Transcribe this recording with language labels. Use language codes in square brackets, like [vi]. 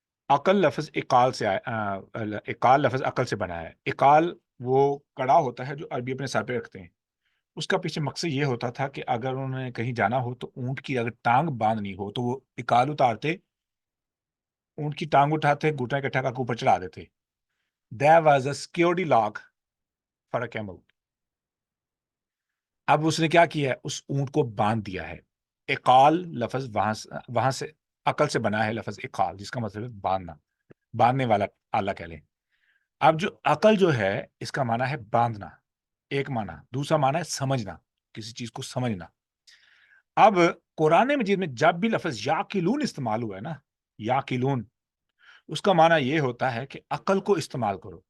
[ur] عقل لفظ اقال سے اقال لفظ عقل سے بنا ہے. اقال وہ کڑا ہوتا ہے جو عربی اپنے سر پہ رکھتے ہیں. اس کا پیچھے مقصد یہ ہوتا تھا کہ اگر انہوں نے کہیں جانا ہو تو اونٹ کی اگر ٹانگ باندھنی ہو تو وہ اقال اتارتے، اونٹ کی ٹانگ اٹھاتے، گھٹنا اکٹھا کر کے اوپر چڑھا دیتے. [en] There was a security lock for a camel. [ur] اب اس نے کیا کیا ہے؟ اس اونٹ کو باندھ دیا ہے. اقال لفظ وہاں سے عقل سے بنا ہے لفظ اقال، جس کا مطلب ہے باندھنا، باندھنے والا آلہ کہہ لیں. اب جو عقل جو ہے اس کا معنی ہے باندھنا، ایک معنی. دوسرا معنی ہے سمجھنا، کسی چیز کو سمجھنا. اب قرآن مجید میں جب بھی لفظ یاقلون استعمال ہوا ہے نا، یاقلون، اس کا معنی یہ ہوتا ہے کہ عقل کو استعمال کرو.